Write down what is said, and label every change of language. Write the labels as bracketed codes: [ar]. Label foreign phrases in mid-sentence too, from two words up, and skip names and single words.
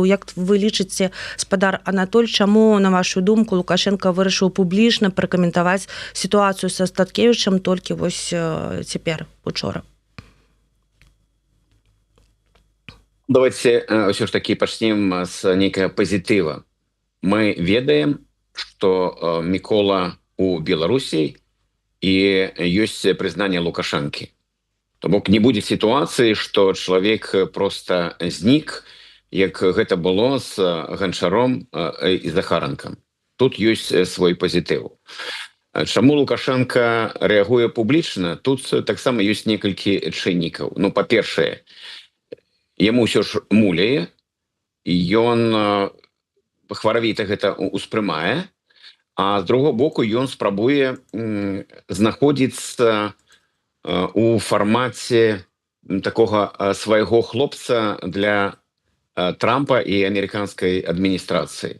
[be] Як вы лічыце, спадар Анатоль, чаму, на вашу думку, Лукашенко вырашыў публічна пракаментаваць сітуацыю са Статкевічам толькі вось цяпер, учора? Давайте ўсё ж такі пачнем з нейкага пазітыва. Мы ведаем, [ru] что Микола у Беларуси и есть признание Лукашенки. То бок не будет ситуации, что человек просто зник, [be] як гэта было [ru] с Ганчаром и Захаранком. Тут есть свой позитив. [be] Чаму Лукашенко реагуе публічна? Тут таксама есть некалькі чыннікаў. Ну, па-першае, яму ўсё ж муляе, і ён хваравіта гэта успрымае, а з другого боку ён спрабуе знаходзіцца у фармаце такога свайго хлопца для Трампа і амерыканскай адміністрацыі.